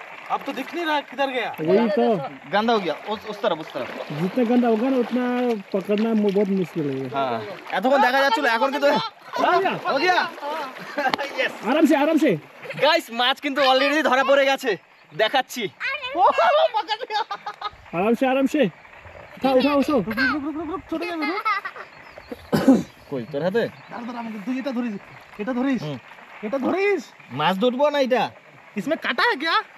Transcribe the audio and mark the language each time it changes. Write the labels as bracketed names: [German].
[Hindi] अब तो दिख नहीं रहा किधर गया। वही तो गंदा हो गया, उस तरफ उस तरफ। जितना गंदा होगा ना उतना पकड़ना बहुत मुश्किल है। [Bangla] हाँ এতক্ষণ দেখা যাচ্ছিল, এখন কিন্তু [Hindi] हो गया। [English] yes, [Hindi] आराम से आराम से। [Bangla] গাইস মাছ কিন্তু অলরেডি ধরা পড়ে গেছে, দেখাচ্ছি। [Hindi] आराम से आराम से उठाओ उठाओ उठाओ। [Bangla] ছোট যাবে কই তোর হাতে, দাঁড়া আমাকে তুই এটা ধরিস, এটা ধরিস, এটা ধরিস। মাছ ধরবো না এটা, [Hindi] इसमें काटा है क्या?